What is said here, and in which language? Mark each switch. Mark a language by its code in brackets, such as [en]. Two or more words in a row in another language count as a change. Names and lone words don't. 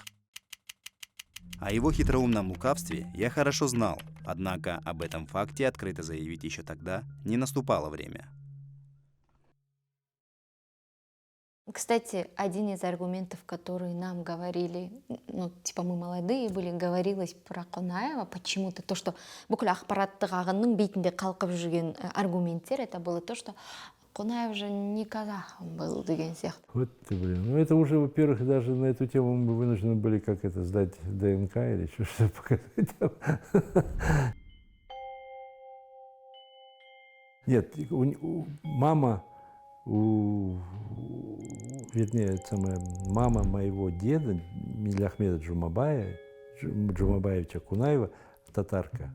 [ru] О его хитроумном лукавстве я хорошо знал, однако об этом факте открыто заявить еще тогда не наступало время. Кстати, один из аргументов, которые нам говорили, ну, типа мы молодые были, говорилось про Қонаева почему-то, то, что [kk] бүкіл ақпараттық ағынның бетінде қалқып жүрген аргументтер, [ru] это было то, что Қонаев же не казах был, [kk] деген сияқты. [ru] Вот ты, блин. Ну это уже, во-первых, даже на эту тему мы вынуждены были как это сдать ДНК или что-то показать. Нет, мама, вернее, мама моего деда, Милляхмеда Джумабаевича Кунаева, татарка.